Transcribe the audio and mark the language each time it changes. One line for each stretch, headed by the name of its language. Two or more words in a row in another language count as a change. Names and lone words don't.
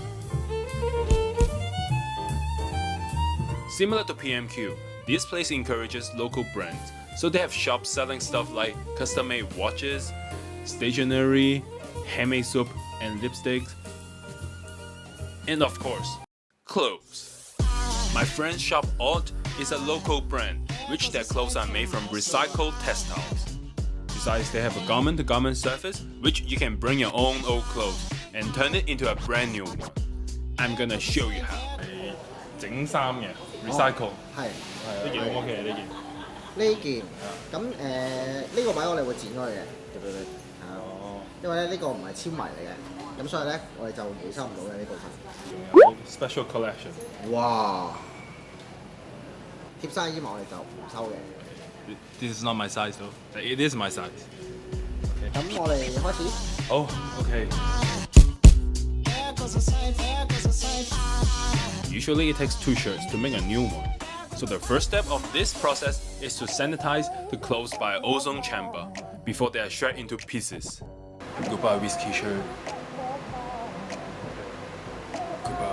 English: Similar to PMQ, this place encourages local brands, so they have shops selling stuff like custom-made watches, stationery, handmade soap and lipsticks, and of course, clothes. My friend's shop Alt is a local brand, which their clothes are made from recycled textiles. Besides, they have a garment-to-garment service, which you can bring your own old clothes and turn it into a brand new one. I'm gonna show you how.
Cantonese: 整衫嘅 recycle 係呢件 O 唔 OK 呢件？呢件咁呢個位我哋會剪開嘅，因為咧呢個唔係纖維嚟嘅，咁所以咧我哋就回收唔到嘅呢部分。仲有 special collection。哇！貼身衣物我哋就唔收嘅。
English: This is not my size though. It is my size.
Cantonese: 咁我哋開始。
English: Oh, okay. Usually it takes 2 shirts to make a new one. So the first step of this process is to sanitize the clothes by ozone chamber before they are shred into pieces. Goodbye whiskey shirt. Goodbye.